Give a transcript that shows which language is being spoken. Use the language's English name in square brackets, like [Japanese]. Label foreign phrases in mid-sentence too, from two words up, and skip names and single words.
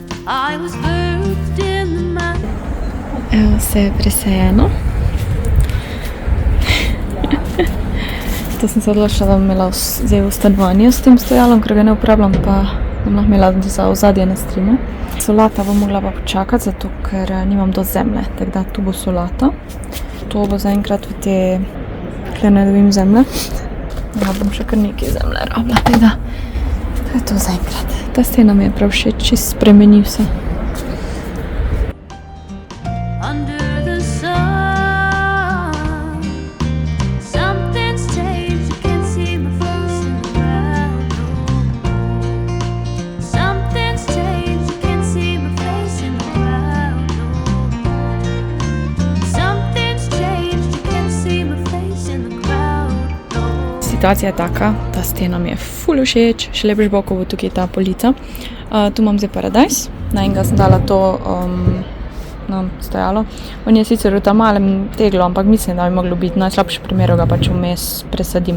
[English] I was birthed in the mud. [Slovenian] Evo se je presejeno. To sem se odločila, da bom imela zdaj v stanovanju s tem stojalom, ker ga ne uporabljam, pa bom lahko imela za ozadje na streamu. Solata bom mogla pa počakati, zato ker nimam do zemlje, tako da tu bo solata. To bo zaenkrat v te, kjer ne dobim zemlje. Ja, bom še kar nekaj zemlje rabila, tako da to je to zaenkrat. Ta stena mi je prav všeč, čist spremeni vse. [English] Under the sun, something's changed. You can see my face in the crowd. Something's changed. You can see my face in the crowd. Something's changed. You can see my face in the crowd. [Slovenian] Situacija je taka, ta stena mi je ful všeč, še lepš bo, ko bo tukaj ta polica. Tu imam zdaj paradajz, na enega sem dala to stojalo. On je sicer v tam malem teglu, ampak mislim, da bi moglo biti najslabši primer, ga pač vmes presadim.